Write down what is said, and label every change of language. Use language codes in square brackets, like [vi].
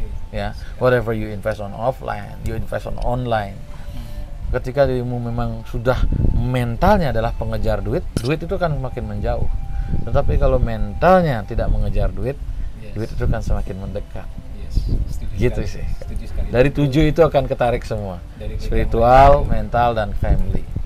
[en] Ya, whatever you invest on offline, you invest on online. [id] Ketika dirimu memang sudah mentalnya adalah pengejar duit, duit itu kan semakin menjauh. Tetapi kalau mentalnya tidak mengejar duit, duit itu kan semakin mendekat. Gitu sih. Dari 7 itu akan ketarik semua. Spiritual, mental, dan family.